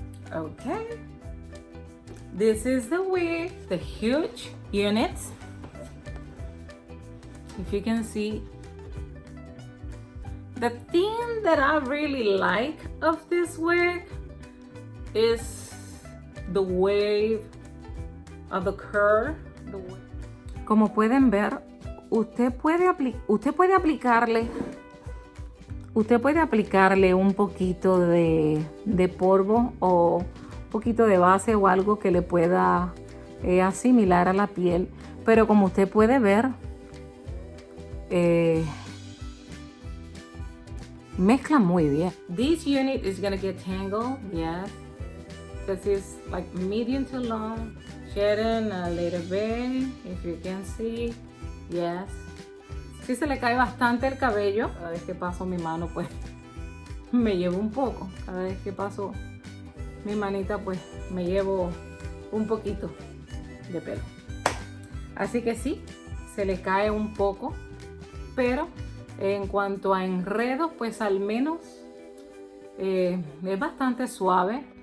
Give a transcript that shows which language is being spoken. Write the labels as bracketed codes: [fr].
[en] Okay, this is the wig, the huge unit. If you can see, the thing that I really like of this wig is the wave of the curve. [es] Como pueden ver, usted puede aplicarle un poquito de polvo o un poquito de base o algo que le pueda asimilar a la piel, pero como usted puede ver, mezcla muy bien. [en] This unit is gonna get tangled, yes. This is like medium to long. Shedding a little bit, if you can see, yes. [es] Si se le cae bastante el cabello, cada vez que paso mi mano, pues me llevo un poco. Cada vez que paso mi manita, pues me llevo un poquito de pelo. Así que sí, se le cae un poco, pero en cuanto a enredos, pues al menos es bastante suave.